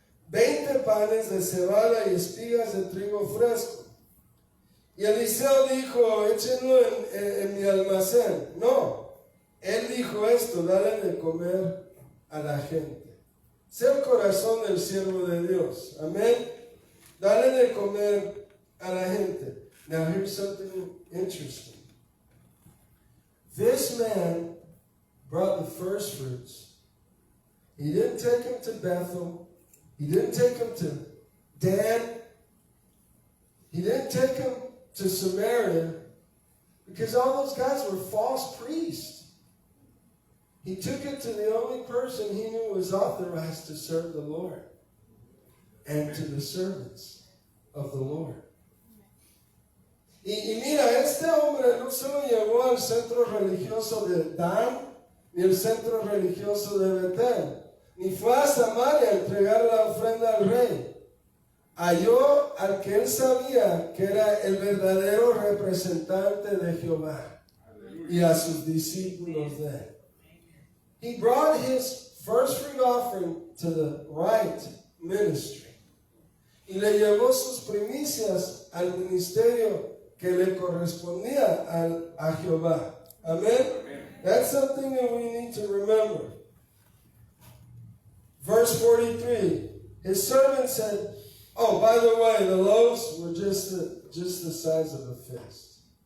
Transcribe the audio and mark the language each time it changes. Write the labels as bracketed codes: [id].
[es] 20 panes de cebada y espigas de trigo fresco. Y Eliseo dijo, échenlo en mi almacén. No, él dijo esto, dale de comer a la gente. Sé el corazón del siervo de Dios. Amén. Dale de comer a la gente. [en] Now here's something interesting. This man brought the first fruits. He didn't take them to Bethel. He didn't take them to Dan. He didn't take them to Samaria because all those guys were false priests. He took it to the only person he knew was authorized to serve the Lord and to the servants of the Lord. [es] Y mira, este hombre no solo llegó al centro religioso de Dan ni el centro religioso de Betel, ni fue a Samaria a entregar la ofrenda al rey. Halló al que él sabía que era el verdadero representante de Jehová y a sus discípulos de él. [en] He brought his first fruit offering to the right ministry. [es] Y le llevó sus primicias al ministerio que le correspondía a Jehová. [en] Amen? That's something that we need to remember. Verse 43, his servant said, oh, by the way, the loaves were just the size of a fist.